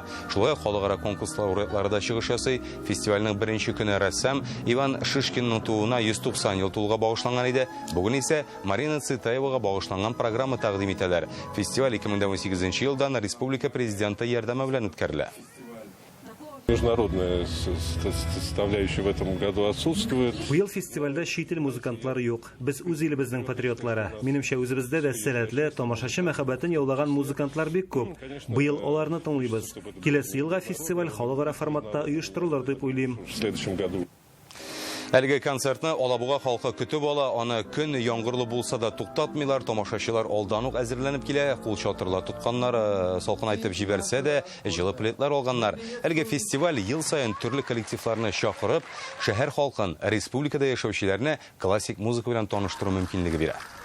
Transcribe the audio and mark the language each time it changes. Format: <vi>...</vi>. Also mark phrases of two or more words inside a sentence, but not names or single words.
<tt>Шулай халыкара конкурс лауреатлары да чыгыш ясый. Фестивальнең беренче көне рәссам Иван Шишкинның тууына 190 ел тулуга багышланган иде. Бүген исә Марина Цветаевага багышланган программа тәкъдим итәләр. Фестиваль 2018 елдан республика президенты ярдәме белән үткәрелә.</tt> <ru>Международная составляющая в этом году отсутствует.</ru> <tt>Быел фестивальдә чит ил музыкантлары юк. Без үз илебезнең патриотлары. Минемчә үзебездә дә сәләтле, тамашачы мәхәббәтен яулаган музыкантлар бик күп. Быел аларны тыңлыйбыз. Киләсе елга фестиваль халыкара форматта оештырылыр дип уйлыйм.</tt> <ru>В следующем году.</ru> <tt>Әлеге концертны Алабуга халкы көтеп ала, аны көн яңгырлы булса да туктатмыйлар, тамашачылар алдан ук әзерләнеп килә, кул чатырлар тотканнар, салкын айтып җибәрсә дә, җылы плетлар алганнар. Әлеге фестиваль ел саен төрле коллективларны чакырып, шәһәр халкын, республикада яшәүчеләрне классик музыка белән таныштыру мөмкинлеге бирә.</tt>